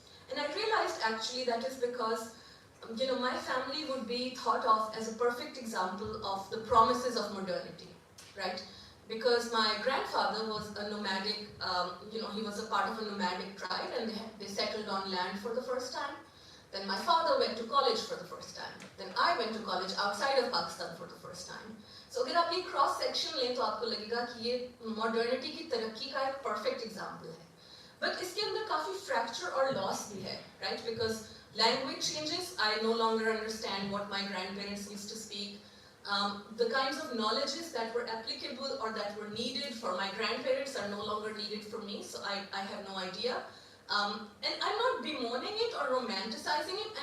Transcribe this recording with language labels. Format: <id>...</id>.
<en>And I realized actually that is because my family would be thought of as a perfect example of the promises of modernity, right? Because my grandfather was a nomadic, he was a part of a nomadic tribe, and they settled on land for the first time. Then my father went to college for the first time. Then I went to college outside of Pakistan for the first time.</en> <hi>So अगर आप ये cross section लें तो आपको लगेगा कि ये modernity की तरक्की का एक परफेक्ट एग्जांपल है. बट इसके अंदर काफी फ्रैक्चर और लॉस भी है, right?</hi> <en>Because language changes. I no longer understand what my grandparents used to speak. The kinds of knowledges that were applicable or that were needed for my grandparents are no longer needed for me, so I have no idea. And I'm not bemoaning it or romanticizing it.</en>